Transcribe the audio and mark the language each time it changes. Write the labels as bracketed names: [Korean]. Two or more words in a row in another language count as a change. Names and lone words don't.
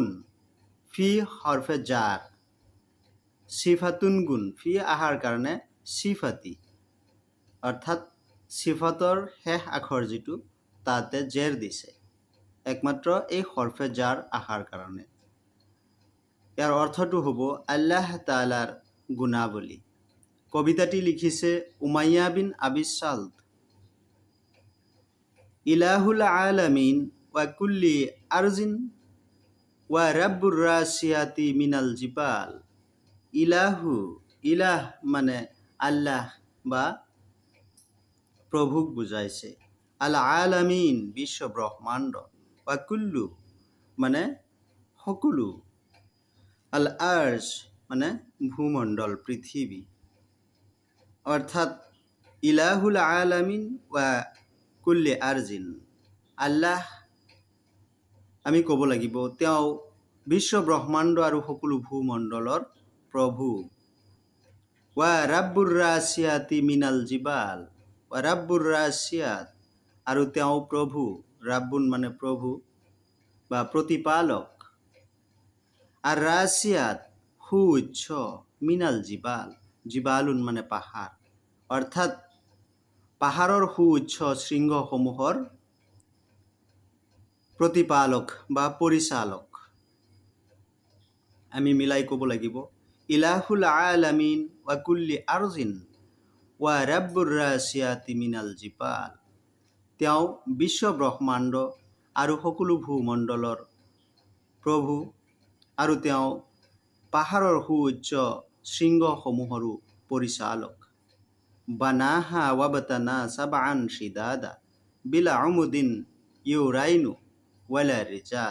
[Assamese] ফি হৰফে জাৰ, সিফাতুন গুণ, ফি আহাৰ কাৰণে সিফাতি অৰ্থাৎ সিফাতৰ শেষ আখৰ যিটো তাতে জেৰ দিছে, একমাত্ৰ এই হৰফে জাৰ আহাৰ কাৰণে। ইয়াৰ অৰ্থটো হ'ব আল্লাহ তাআলাৰ গুণাৱলী। কবিতাটি লিখিছে উমাইয়া বিন আবি সাল্ট। [Arabic] إله العالمين وكل أرض ورب الراسيات من الجبال. [Assamese] ইলাহু, ইলাহ মানে আল্লাহ বা প্ৰভুক বুজাইছে। [Arabic] العالمين [Assamese] বিশ্ব ব্ৰহ্মাণ্ড, [Arabic] وكل [Assamese] মানে সকলো, [Arabic] الأرض [Assamese] মানে ভূমণ্ডল পৃথিৱী। অৰ্থাৎ [Arabic] إله العالمين وكل أرض, [Assamese] আল্লাহ আমি ক'ব লাগিব তেওঁ বিশ্ব ব্ৰহ্মাণ্ড আৰু সকলো ভূমণ্ডলৰ প্ৰভু। [Arabic] ورب الراسيات من الجبال, ورب الراسيات [Assamese] আৰু তেওঁ প্ৰভু, ৰাব্বুন মানে প্ৰভু বা প্ৰতিপালক, আৰু ৰাছিয়াত সুউচ্চ, [Arabic] من الجبال, [Assamese] জিবালুন মানে পাহাৰ, অৰ্থাৎ পাহাৰৰ সুউচ্চ শৃংগসমূহৰ প্ৰতিপালক বা পৰিচালক। আমি মিলাই ক'ব লাগিব [Arabic] إله العالمين وكل أرض ورب الراسيات من الجبال, [Assamese] তেওঁ বিশ্ব ব্ৰহ্মাণ্ড আৰু সকলো ভূমণ্ডলৰ প্ৰভু আৰু তেওঁ পাহাৰৰ সুউচ্চ শৃংগসমূহৰো পৰিচালক। [Arabic] بناها وابتنى سبعا شدادا بلا عمد يرين ولا رجال.